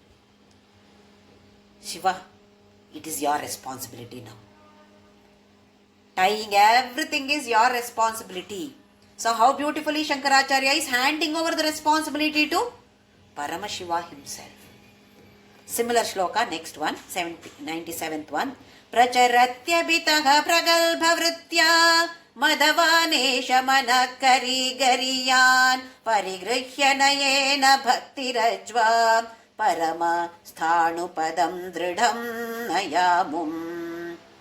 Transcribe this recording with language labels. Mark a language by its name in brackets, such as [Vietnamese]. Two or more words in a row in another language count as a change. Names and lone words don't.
[English] Shiva, it is your responsibility now. Tying everything is your responsibility. So how beautifully Shankaracharya is handing over the responsibility to Paramashiva himself. Similar shloka, next one, 97th one. [Sanskrit] Pracharatyabhitaha pragalbhavritya madavanesha manakari gariyan parigrihya nayena bhaktirajva parama sthanupadam dridham nayamum.